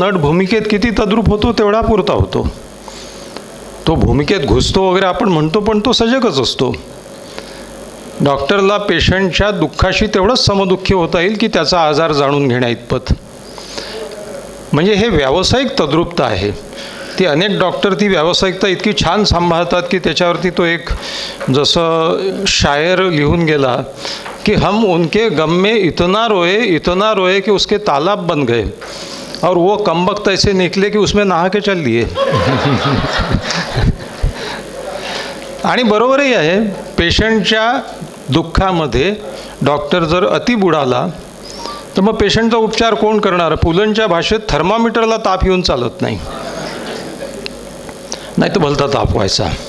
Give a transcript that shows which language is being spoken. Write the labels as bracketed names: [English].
[Marathi] Nut भूमिकेत किती तद्रूप होतो तेवढा पुरता होतो. तो भूमिकेत घुसतो वगैरे आपण म्हणतो, पण तो सजगच असतो. डॉक्टरला पेशंटच्या दुःखाशी तेवढंच समदुःखी होता येईल की त्याचा आजार जाणून घेण्या इतपत. म्हणजे हे व्यावसायिक तद्रूपता आहे. ती अनेक डॉक्टर ती व्यावसायिकता इतकी छान सांभाळतात की त्याच्यावरती तो एक जसं शायर लिहून गेला कि [Hindi] हम उनके गम में इतना रोए कि उसके तालाब बन गए और वो कमबख्त ऐसे निकले कि उसमें नहा के चल दिए. [Marathi] आणि बरोबरही आहे. पेशंटच्या दुःखामध्ये डॉक्टर जर अति बुडाला तर मग पेशंटचा उपचार कोण करणार? पुलंच्या भाषेत थर्मामीटरला ताप येऊन चालत नाही, नाही तर भलता ताप व्हायचा.